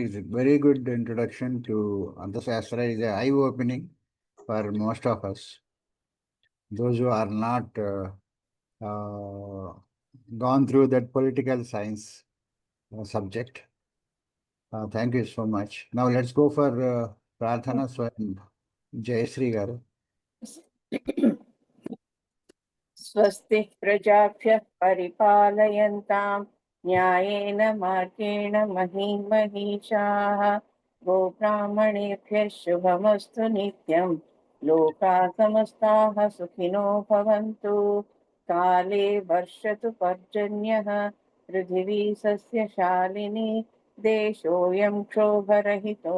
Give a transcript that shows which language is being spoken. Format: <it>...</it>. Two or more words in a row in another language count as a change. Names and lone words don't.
<en>It's a very good introduction to Arthashastra. Is eye-opening for most of us. Those who are not gone through that political science subject. Thank you so much. Now let's go for</en> <te>ప్రార్థన స్వయం జయశ్రీ గారు.</te> <sa>स्वस्ति प्रजाभ्यः परिपालयन्तां न्यायेन मार्गेण महीं महिषाः गोब्राह्मणेभ्यः शुभमस्तु नित्यं लोकाः समस्ताः सुखिनो भवन्तु काले वर्षतु पर्जन्यः पृथिवी सस्यशालिनी देशोऽयं क्षोभरहितो</sa>